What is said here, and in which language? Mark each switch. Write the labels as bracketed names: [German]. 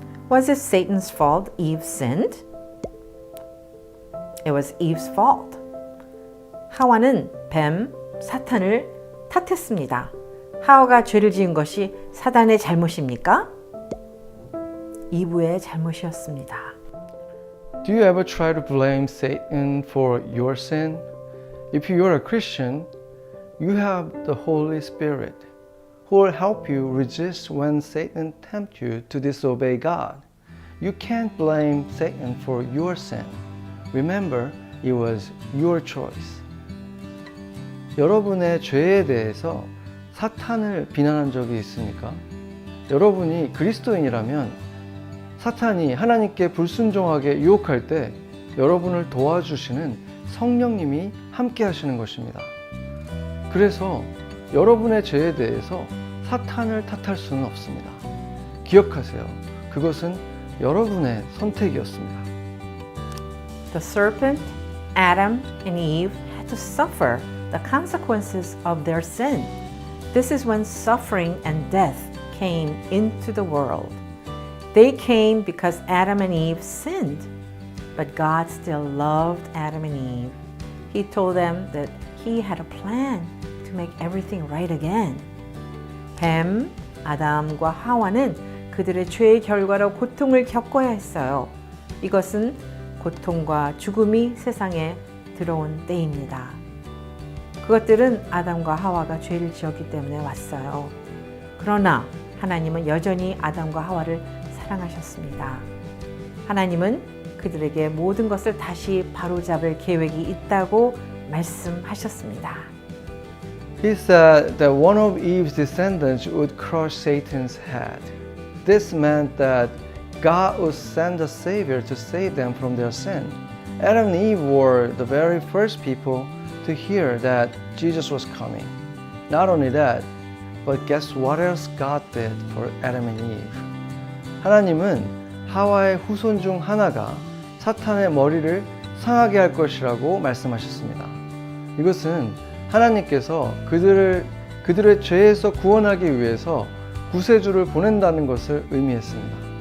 [English] Was it Satan's fault Eve sinned? It was Eve's fault. [Korean] 하와는 뱀, 사탄을 탓했습니다. 하와가 죄를 지은 것이 사단의 잘못입니까? 이브의 잘못이었습니다. [English] Do you ever try to blame Satan for your sin? If you are a Christian, you have the Holy Spirit who will help you resist when Satan tempts you to disobey God. You can't blame Satan for your sin. Remember, it was your choice. [Korean] 여러분의 죄에 대해서 사탄을 비난한 적이 있습니까? 여러분이 그리스도인이라면 사탄이 하나님께 불순종하게 유혹할 때 여러분을 도와주시는 성령님이 함께 하시는 것입니다. 그래서 여러분의 죄에 대해서 사탄을 탓할 수는 없습니다. 기억하세요. 그것은 여러분의 선택이었습니다. [English] The serpent, Adam, and Eve had to suffer the consequences of their sin. This is when suffering and death came into the world. They came because Adam and Eve sinned, but God still loved Adam and Eve. He told them that He had a plan to make everything right again. [Korean] 뱀, 아담과 하와는 그들의 죄의 결과로 고통을 겪어야 했어요. 이것은 고통과 죽음이 세상에 들어온 때입니다. 그것들은 아담과 하와가 죄를 지었기 때문에 왔어요. 그러나 하나님은 여전히 아담과 하와를 사랑하셨습니다. 하나님은 그들에게 모든 것을 다시 바로잡을 계획이 있다고 말씀하셨습니다. [English] He said that one of Eve's descendants would crush Satan's head. This meant that God would send a Savior to save them from their sin. Adam and Eve were the very first people to hear that Jesus was coming. Not only that, but guess what else God did for Adam and Eve? [Korean] 하나님은 하와의 후손 중 하나가 사탄의 머리를 상하게 할 것이라고 말씀하셨습니다. 이것은 하나님께서 그들의 죄에서 구원하기 위해서 구세주를 보낸다는 것을 의미했습니다.